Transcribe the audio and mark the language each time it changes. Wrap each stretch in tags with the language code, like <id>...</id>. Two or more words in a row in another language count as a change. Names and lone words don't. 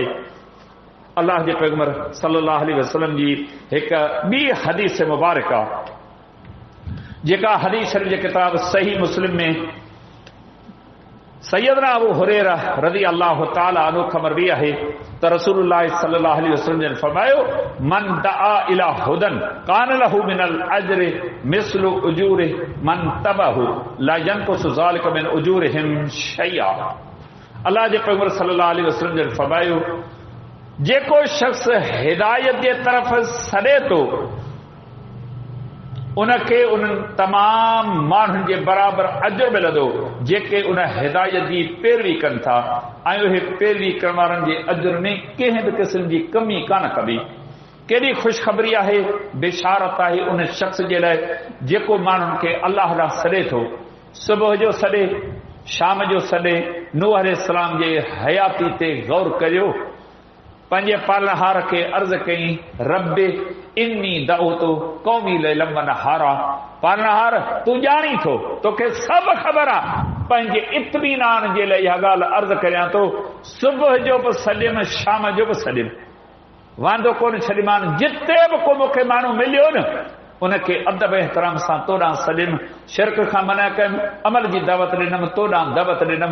<sd>अल्लाह जे पैगंबर</sd> <ar>صلى الله عليه وسلم</ar> <sd>जी हिकु ॿी हदीस मुबारक आहे, जेका हदीस शरीफ जे किताब सही मुस्लिम में सैयदना अबू हुरैरा</sd> <ar>رضي الله تعالى عنه</ar> <sd>ख़बर भी आहे त रसूलुल्लाह</sd> <ar>صلى الله عليه وسلم</ar> <sd>ने फरमायो</sd> <ar>من دعا إلى هدى كان له من الأجر مثل أجور من تبعه لا ينقص ذلك من أجورهم شيئا.</ar> <sd>अल्लाह जे पैगंबर</sd> <ar>صلى الله عليه وسلم</ar> <sd>ने फरमायो जेको शख्स हिदायत जे तरफ़ सॾे थो उनखे उन्हनि तमाम माण्हुनि जे बराबरि अजर मिलंदो जेके उन हिदायत जी पैरवी कनि था ऐं उहे पैरवी करण वारनि जे अजर में कंहिं बि क़िस्म जी कमी कान कबी। केॾी ख़ुशख़बरी आहे, बिशारत आहे उन शख़्स जे लाइ जेको माण्हुनि खे अल्लाह ॾांहुं सॾे थो, सुबुह जो सॾे, शाम जो सॾे। नूह अलैहिस्सलाम जे हयाती ते गौर करियो, पंहिंजे पालनहार खे अर्ज़ कई</sd> <ar>رب إني دعوت قومي ليلا ونهارا.</ar> <sd>पालनहार तूं ॼाणी थो, तोखे सभु ख़बर आहे, पंहिंजे इत्मीनान जे लाइ इहा ॻाल्हि अर्ज़ करियां थो, सुबुह जो बि सॾियुमि, शाम जो बि सॾियुमि, वांदो कोन छॾीमान। जिते बि को मूंखे माण्हू मिलियो न उनखे अदब एहतराम सां तो ॾांहुं सॾियुमि, शिरक खां मना कयुमि, अमल जी दावत ॾिनमि, तो ॾांहुं दावत ॾिनमि।</sd>